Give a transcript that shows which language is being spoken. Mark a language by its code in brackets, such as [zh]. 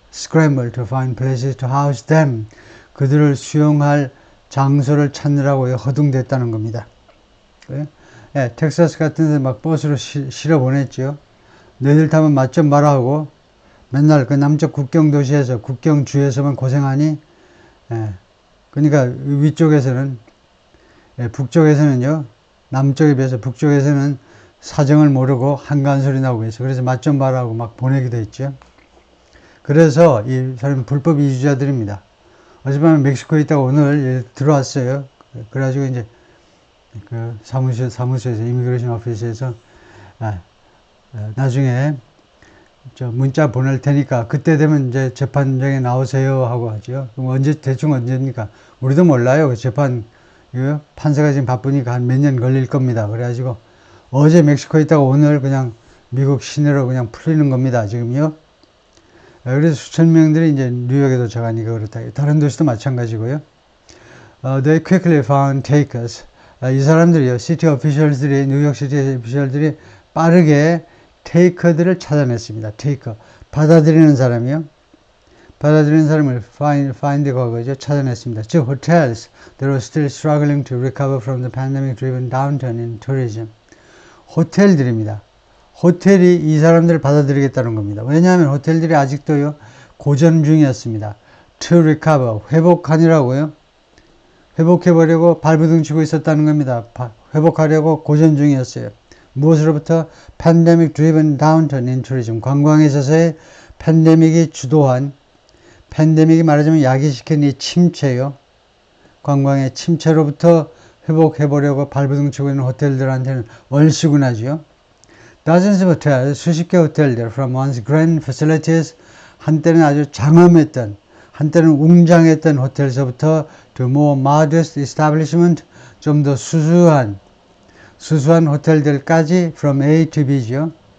[en] Scramble to find places to house them, [ko] 그들을 수용할 장소를 찾느라고 허둥댔다는 겁니다. 텍사스 같은 데 막 버스로 실어 보냈죠. 너희들 타면 맛 좀 봐라 하고 맨날 그 남쪽 국경 도시에서 국경주에서만 고생하니 그러니까 위쪽에서는 북쪽에서는요 남쪽에 비해서 북쪽에서는 사정을 모르고 한간소리 나오고 있어. 그래서 맛 좀 봐라 하고 막 보내기도 했죠. 그래서 이 사람은 불법 이주자들입니다. 어젯밤에 멕시코에 있다가 오늘 들어왔어요. 그래가지고 이제 그 사무소에서 이미그레이션 오피스에서 나중에 저 문자 보낼 테니까 그때 되면 이제 재판장에 나오세요 하고 하죠. 그럼 대충 언제입니까? 우리도 몰라요. 그 재판 판사가 지금 바쁘니까 한 몇 년 걸릴 겁니다. 그래가지고 어제 멕시코에 있다가 오늘 그냥 미국 시내로 그냥 풀리는 겁니다. 지금요. 그래서 수천 명들이 이제 뉴욕에 도착하니까 그렇다. 다른 도시도 마찬가지고요. [en] They quickly found takers. [ko] 이 사람들이요, 시티 오피셜들이, 뉴욕 시티 오피셜들이 빠르게 테이커들을 찾아냈습니다. 테이커. 받아들이는 사람이요. 받아들이는 사람을 find 거죠. 찾아냈습니다. [en] 즉, hotels that were still struggling to recover from the pandemic-driven downturn in tourism. [ko] 호텔들입니다. 호텔이 이 사람들을 받아들이겠다는 겁니다. 왜냐하면 호텔들이 아직도요, 고전 중이었습니다. [en] To recover, [ko] 회복하느라고요. 회복해보려고 발버둥 치고 있었다는 겁니다. 회복하려고 고전 중이었어요. 무엇으로부터? [en] Pandemic driven downturn in tourism. [ko] 관광에 있어서의 팬데믹이 주도한, 팬데믹이 말하자면 야기시킨 이 침체요. 관광의 침체로부터 회복해보려고 발버둥 치고 있는 호텔들한테는 얼씨구나지요. [en] Dozens of hotels, [ko] 수십 개 호텔들, [en] from once grand facilities, [ko] 한때는 아주 장엄했던, 한때는 웅장했던 호텔에서부터 [en] to more modest establishment, [ko] 좀 더 수수한 호텔들까지 [en] from A to B죠.